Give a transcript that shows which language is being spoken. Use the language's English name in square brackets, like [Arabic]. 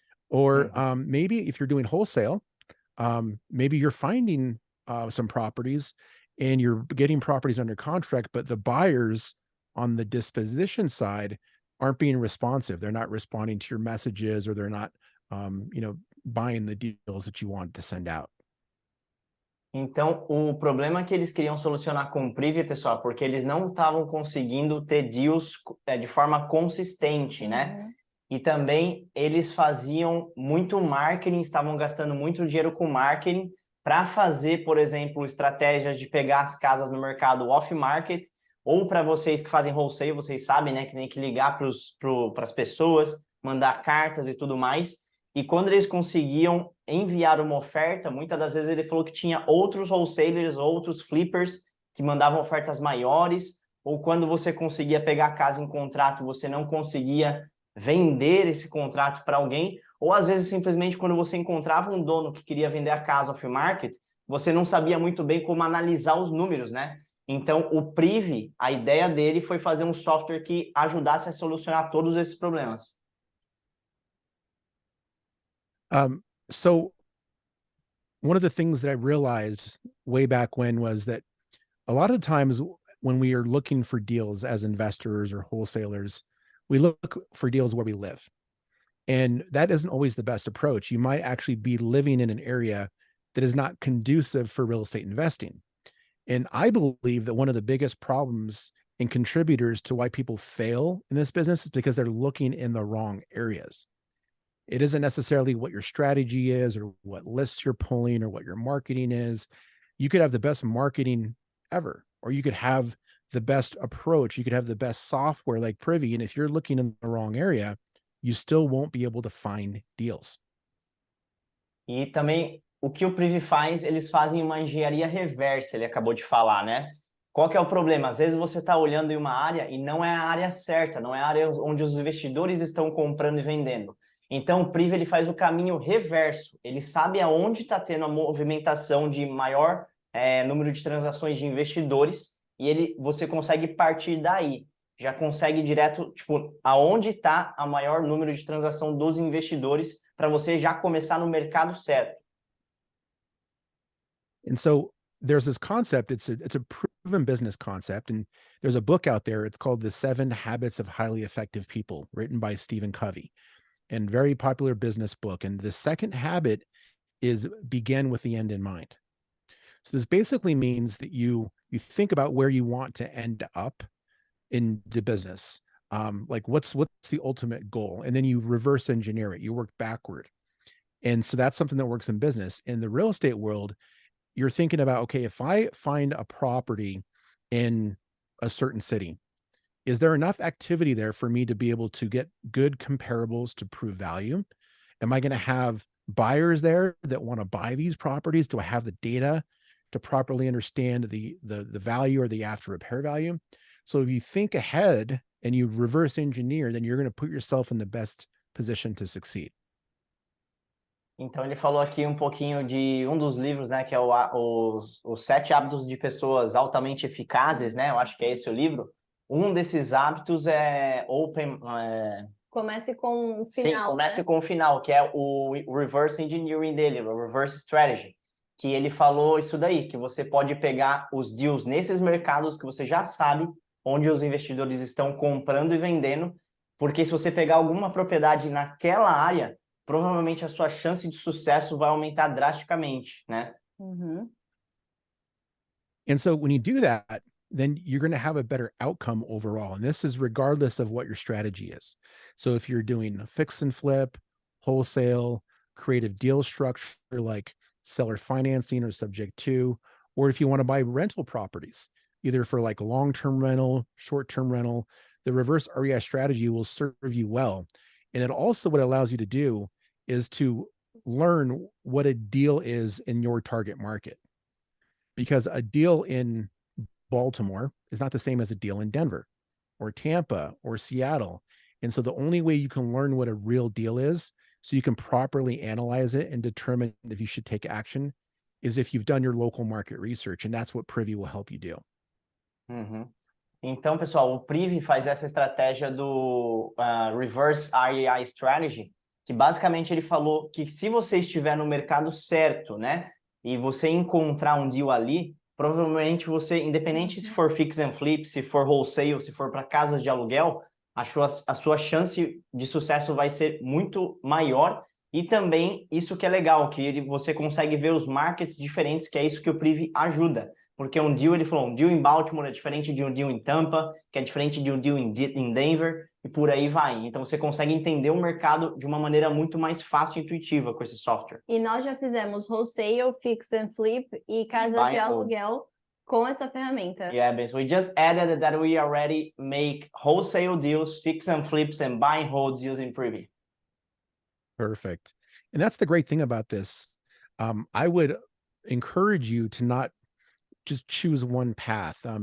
[English] Or maybe if you're doing wholesale, maybe you're finding some properties and you're getting properties under contract, but the buyers on the disposition side aren't being responsive. They're not responding to your messages, or they're not, buying the deals that you want to send out. [Portuguese] Então, o problema que eles queriam solucionar com o Privy, pessoal, porque eles não estavam conseguindo ter deals de forma consistente, né? E também eles faziam muito marketing, estavam gastando muito dinheiro com marketing para fazer, por exemplo, estratégias de pegar as casas no mercado off-market, ou para vocês que fazem wholesale, vocês sabem, né, que tem que ligar para as pessoas, mandar cartas e tudo mais. E quando eles conseguiam enviar uma oferta, muitas das vezes ele falou que tinha outros wholesalers, outros flippers que mandavam ofertas maiores, ou quando você conseguia pegar a casa em contrato, você não conseguia vender esse contrato para alguém, ou às vezes simplesmente quando você encontrava um dono que queria vender a casa off-market, você não sabia muito bem como analisar os números, né? Então, o Privy, a ideia dele foi fazer um software que ajudasse a solucionar todos esses problemas. [English] So one of the things that I realized way back when was that a lot of times when we are looking for deals as investors or wholesalers, we look for deals where we live. And that isn't always the best approach. You might actually be living in an area that is not conducive for real estate investing. And I believe that one of the biggest problems and contributors to why people fail in this business is because they're looking in the wrong areas. It isn't necessarily what your strategy is or what lists you're pulling or what your marketing is. You could have the best marketing ever, or you could have the best approach. You could have the best software like Privy. And if you're looking in the wrong area, you still won't be able to find deals. [Portuguese] E também o que o Privy faz, eles fazem uma engenharia reversa, ele acabou de falar, né? Qual que é o problema? Às vezes você está olhando em uma área e não é a área certa, não é a área onde os investidores estão comprando e vendendo. Então, o Privy ele faz o caminho reverso. Ele sabe aonde está tendo a movimentação de maior número de transações de investidores e você consegue partir daí. Já consegue direto, tipo, aonde está a maior número de transação dos investidores para você já começar no mercado certo. [English] And so there's this concept, it's a proven business concept, and there's a book out there, it's called The 7 Habits of Highly Effective People, written by Stephen Covey, and very popular business book. And the second habit is begin with the end in mind. So this basically means that you think about where you want to end up in the business. Like what's the ultimate goal? And then you reverse engineer it, you work backward. And so that's something that works in business. In the real estate world, you're thinking about, okay, if I find a property in a certain city, is there enough activity there for me to be able to get good comparables to prove value? Am I going to have buyers there that want to buy these properties? Do I have the data to properly understand the value or the after repair value? So if you think ahead and you reverse engineer, then you're going to put yourself in the best position to succeed. [Portuguese] Então, ele falou aqui um pouquinho de um dos livros, né, que é os 7 hábitos de pessoas altamente eficazes, né? Eu acho que é esse o livro. Um desses hábitos é Comece com o final. Sim, comece né? com o final, que é o reverse engineering dele, o reverse strategy, que ele falou isso daí, que você pode pegar os deals nesses mercados que você já sabe onde os investidores estão comprando e vendendo, porque se você pegar alguma propriedade naquela área, provavelmente a sua chance de sucesso vai aumentar drasticamente, né? Uhum. [English] And so when you do that, then you're going to have a better outcome overall. And this is regardless of what your strategy is. So if you're doing fix and flip, wholesale, creative deal structure like seller financing or subject to, or if you want to buy rental properties, either for like long-term rental, short-term rental, the reverse REI strategy will serve you well. And it also, what it allows you to do is to learn what a deal is in your target market. Because a deal in Baltimore is not the same as a deal in Denver or Tampa or Seattle. And so the only way you can learn what a real deal is, so you can properly analyze it and determine if you should take action, is if you've done your local market research. And that's what Privy will help you do. Uhum. [Portuguese] Então, pessoal, o Privy faz essa estratégia do Reverse REI Strategy, que basicamente ele falou que se você estiver no mercado certo, né, e você encontrar um deal ali, provavelmente você, independente se for fix and flip, se for wholesale, se for para casas de aluguel, a sua chance de sucesso vai ser muito maior. E também isso que é legal, que você consegue ver os markets diferentes, que é isso que o Privy ajuda. Porque um deal, ele falou, um deal em Baltimore é diferente de um deal em Tampa, que é diferente de um deal em Denver, e por aí vai. Então você consegue entender o mercado de uma maneira muito mais fácil e intuitiva com esse software. E nós já fizemos wholesale, fix and flip e casas de aluguel com essa ferramenta. [English] Yeah, Ben, so we just added that we already make wholesale deals, fix and flips, and buy and hold deals in Privy. Perfect. And that's the great thing about this. I would encourage you to not just choose one path.